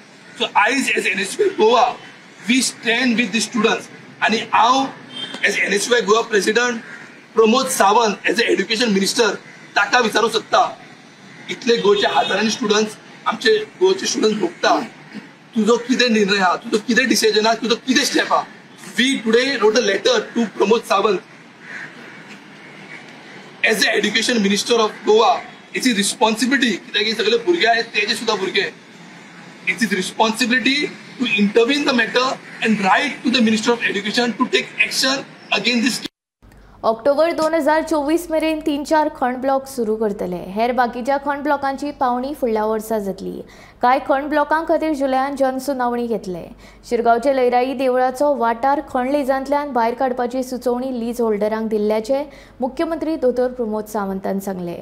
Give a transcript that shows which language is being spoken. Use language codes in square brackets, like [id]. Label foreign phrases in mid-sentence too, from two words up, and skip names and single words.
[en] So आयज as NSUI गोवा we stand with the students [kok] आनी हांव [en] as NSUI गोवा president प्रमोद सावंत as a education minister [kok] ताका विचारूंक सोदता. इतले गोंयचे हजारांनी स्टुडंट्स आमचे गोंयचे स्टुडंट्स भोगता. तुजो कितें निर्णय आहा तुजो कितें डिसिजन आहा तुजो कितें स्टेप आहा. [en] We today wrote a letter to प्रमोद सावंत as a education minister of गोवा. It's is responsibility [kok] कित्याक हे सगळे भुरगे आहेत तेजे सुद्दां भुरगे. [en] It's is responsibility to intervene the matter and write to the minister of education to take action against this. [kok] ऑक्टोबर 2024 मेरेन 3-4 खंड ब्लॉक सुरू करतले. हेर बाकीच्या खंड ब्लॉकांची पावणी फुडल्या वर्सा जातली. कांय खंड ब्लॉकां खातीर जुलयान जनसुनावणी घेतले. शिरगांवचे लयराई देवळाचो वाठार खंड लिजांतल्यान भायर काडपाची सुचोवणी लीज होल्डरांक दिल्ल्याचे मुख्यमंत्री दोतोर प्रमोद सावंतान सांगले.